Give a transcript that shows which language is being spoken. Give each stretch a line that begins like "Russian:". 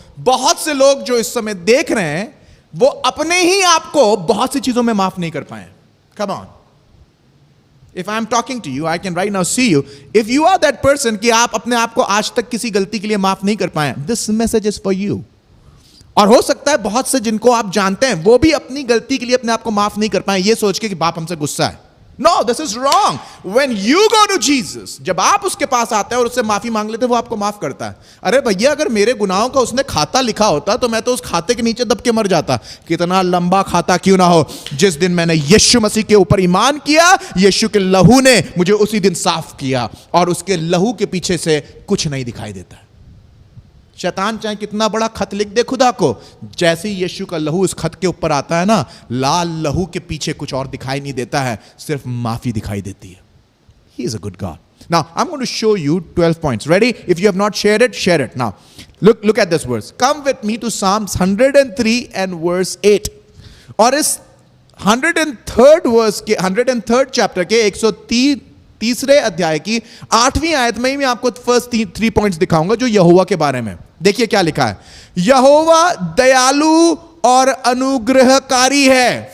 Hindi: बहुत से लोग जो इस समय देख रहे हैं, वो अपने ही आपको बहुत सी चीजों में माफ नहीं कर पाए।
English: Come on. If I'm talking to you, I can right now see you.
Hindi: If you are that person कि आप अपने आप को आज तक किसी गलती के लिए माफ नहीं कर पाए, this message is for you. और हो सकता है बहुत से जिनको आप जानते हैं वो भी अपनी गलती के लिए अपने आप को माफ नहीं कर पाए, ये सोच के कि बाप हमसे गुस्सा है।
English: No, this is wrong.
Hindi: When you go to Jesus, जब आप उसके पास आते हैं और उससे माफी मांग लेते हैं, वो आपको माफ करता है। अरे भैया, अगर मेरे गुनाहों का उसने खाता लिखा होता तो मैं तो उस खाते के नीचे दब के मर जाता। कितना लंबा खाता क्यों ना हो, जिस दिन मैंने यीशु मसीह के ऊपर ईमान किया, यीशु के लहू ने मुझे उसी दिन साफ किया, और उसके लहू के पीछे से कुछ नहीं दिखाई देता। शैतान चाहे कितना बड़ा खत लिख दे खुदा को, जैसे ही यीशु का लहू उस खत के ऊपर आता है ना, लाल लहू के पीछे कुछ और दिखाई नहीं देता है, सिर्फ माफी दिखाई देती है।
English: He is a good God. Now, I'm going to show you 12 points. Ready? If you have not shared it, share it. Now, look at this verse. Come with me to Psalms 103 and verse 8.
Hindi: और इस 103rd chapter के 103 अध्याय की 8वीं आयत में ही मैं आपको फर्स्ट 3 पॉइंट्स दिखाऊंगा जो यहोवा के बारे में। देखिए क्या लिखा है, यहोवा दयालु और अनुग्रहकारी है।